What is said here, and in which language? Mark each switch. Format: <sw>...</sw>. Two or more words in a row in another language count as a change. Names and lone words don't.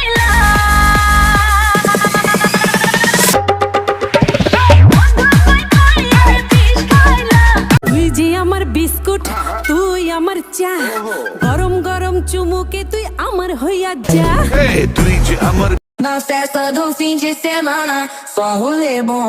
<bn>তুই যে আমার বিস্কুট, তুই আমার চা, গরম গরম চুমুকে তুই আমার হইয়া যা। তুই যে আমার</bn> <pt>Na festa do fim de semana, só rolê bom.</pt>